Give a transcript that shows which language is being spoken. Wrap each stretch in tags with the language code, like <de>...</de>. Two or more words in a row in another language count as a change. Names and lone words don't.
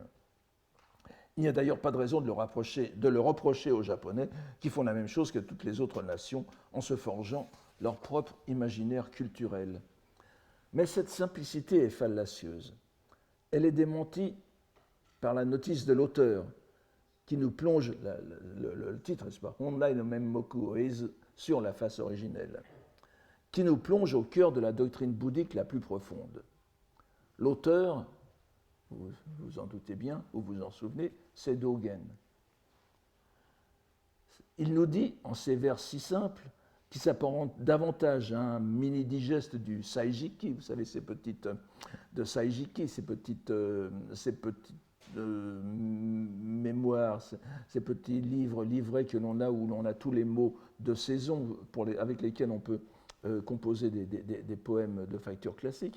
<fr>Il n'y a d'ailleurs pas de raison de le reprocher aux Japonais qui font la même chose que toutes les autres nations en se forgeant leur propre imaginaire culturel. Mais cette simplicité est fallacieuse. Elle est démentie par la notice de l'auteur qui nous plonge, le titre, n'est-ce pas,</fr> <ja>本来の面目詠ず,</ja> <fr>sur la face originelle, qui nous plonge au cœur de la doctrine bouddhique la plus profonde. L'auteur, vous vous en doutez bien, ou vous en souvenez, c'est Dogen. il nous dit, en ces vers si simples, qui s'apparente davantage à un mini-digeste du Saijiki, vous savez, ces petites de Saijiki, ces petites mémoires, ces petits livrets que l'on a, où l'on a tous les mots de saison avec lesquels on peut composer des poèmes de facture classique.</fr>